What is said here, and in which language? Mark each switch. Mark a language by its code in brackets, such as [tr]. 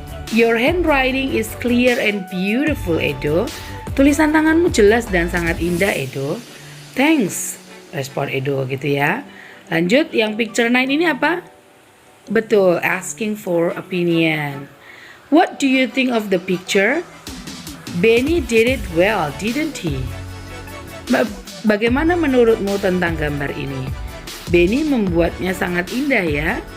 [en] Your handwriting is clear and beautiful, Edo. [id] Tulisan tanganmu jelas dan sangat indah, Edo. [en] Thanks, [id] respon Edo gitu ya. Lanjut, yang picture 9 ini apa? Betul, [en] asking for opinion. What do you think of the picture? Benny did it well, didn't he? [id] Bagaimana menurutmu tentang gambar ini? Benny membuatnya sangat indah ya.